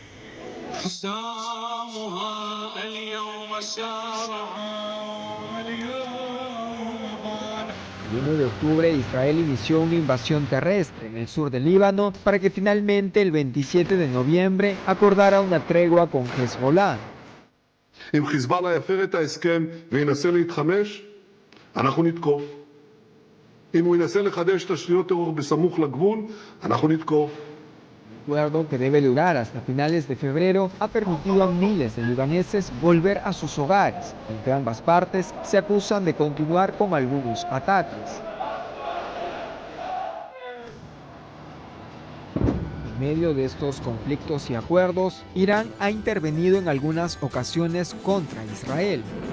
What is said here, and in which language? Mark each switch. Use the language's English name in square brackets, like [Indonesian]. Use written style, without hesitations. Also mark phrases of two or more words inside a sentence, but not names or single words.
[Spanish] El 1 de octubre, Israel inició una invasión terrestre en el sur del Líbano para que finalmente el 27 de noviembre acordara una tregua con Hezbollah. [Hebrew] אם חיזבאללה יפר את ההסכם וינסה להתחמש, אנחנו נתקוף. אם הוא ינסה לחדש תשתיות טרור בסמוך לגבול, אנחנו נתקוף. [Spanish] El acuerdo, que debe durar hasta finales de febrero, ha permitido a miles de libaneses volver a sus hogares. Entre ambas partes se acusan de continuar con algunos ataques. En medio de estos conflictos y acuerdos, Irán ha intervenido en algunas ocasiones contra Israel.